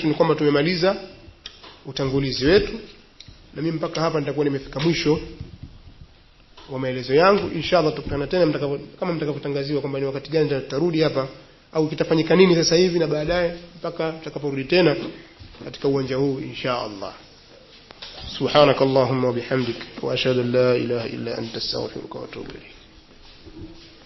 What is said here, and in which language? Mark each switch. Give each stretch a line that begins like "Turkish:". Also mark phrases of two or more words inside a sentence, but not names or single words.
Swahili: Ni kwamba tumemaliza utangulizi wetu, na mimi mpaka hapa nitakuwa nimefika mwisho wa maelezo yangu. Inshallah tukutana tena kama mtakapotangaziwa kwamba ni wakati gani tutarudi hapa au kitafanyika nini sasa hivi na baadaye, mpaka tutakaporudi tena katika uwanja huu inshallah.
Arabic: سبحانك اللهم وبحمدك وأشهد أن لا إله إلا أنت أستغفرك وأتوب إليك.